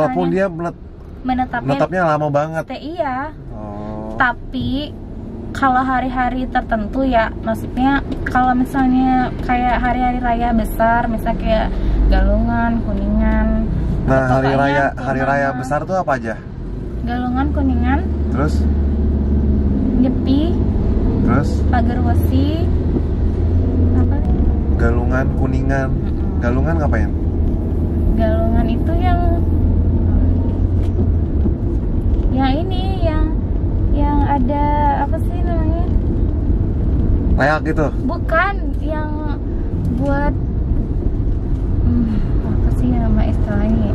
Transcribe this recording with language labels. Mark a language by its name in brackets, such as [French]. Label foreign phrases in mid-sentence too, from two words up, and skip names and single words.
[Indonesian] walaupun dia menetapnya lama banget. Iya. Tapi kalau hari-hari tertentu ya, maksudnya kalau misalnya kayak hari-hari raya besar, misalnya kayak Galungan, Kuningan. Nah, hari raya besar tuh apa aja? Galungan, Kuningan. Terus? Nyepi. Terus? Pagerwesi. Apa? Galungan, Kuningan. Galungan ngapain? Galungan itu yang ini yang ada apa sih namanya? Leak gitu? Bukan, yang buat apa sih nama istilahnya?